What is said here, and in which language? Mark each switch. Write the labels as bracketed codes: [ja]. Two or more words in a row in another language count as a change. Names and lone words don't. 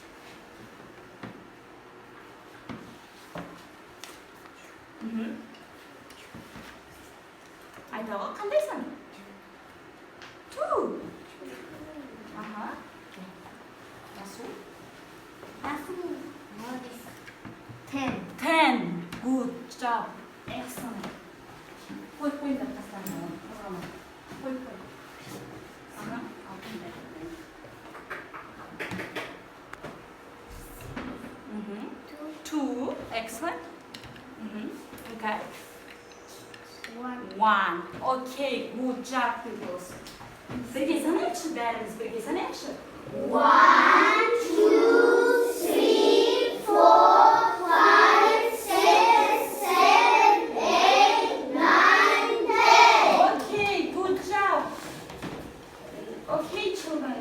[kk] Айтауға қандайсың? 2. Расул? 10. [en] Good job. Excellent. [kk] Қойыңдар тастарына. Қой. [en] Two. Excellent. Okay. 1. Okay, good job, pupils. [kk] Бірге санайықшы, бәріміз бірге санайықшы. 1, 2, 3, 4, 5, 6, 7, 8, 9, 10. [en] Okay, good job. Okay, children.